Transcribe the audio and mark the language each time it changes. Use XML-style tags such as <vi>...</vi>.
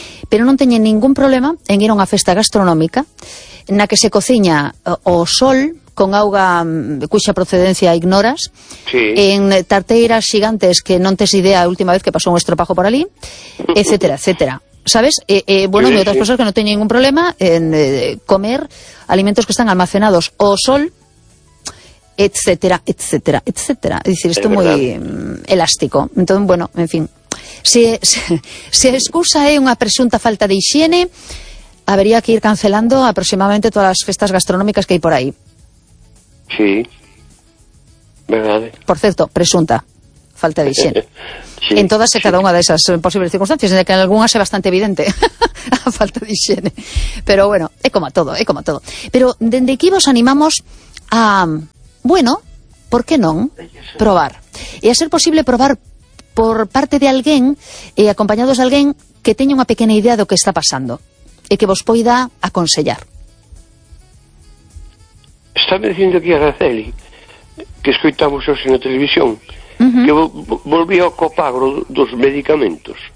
<gl>Pero non teñen ningún problema en ir a unha festa gastronómica na que se cociña o sol con auga cuxa procedencia ignoras, en tarteiras xigantes que non tes idea a última vez que pasou un estropajo por ali, etcétera. ¿Sabes?</gl> <es>Bueno, hay otras personas que no tienen ningún problema en comer alimentos que están almacenados o sol, etcétera. Es decir, esto es muy elástico. Entonces, bueno, en fin. Si excusa es una presunta falta de higiene, habría que ir cancelando aproximadamente todas las fiestas gastronómicas que hay por ahí. Sí. ¿Verdad? Por cierto, presunta falta de higiene. Sí, en todas y cada una de esas posibles circunstancias, en la que en algunas es bastante evidente a falta de higiene. Pero bueno, es como todo. Pero desde aquí vos animamos a, bueno,</es> <gl>Por que non probar? E a ser posible probar por parte de alguén, acompañados de alguén que teña unha pequena idea do que está pasando e que vos poida aconsellar. Está me dicindo aquí a Araceli, que escoitamos hoxe na televisión, que volví ao copagro dos medicamentos.</gl>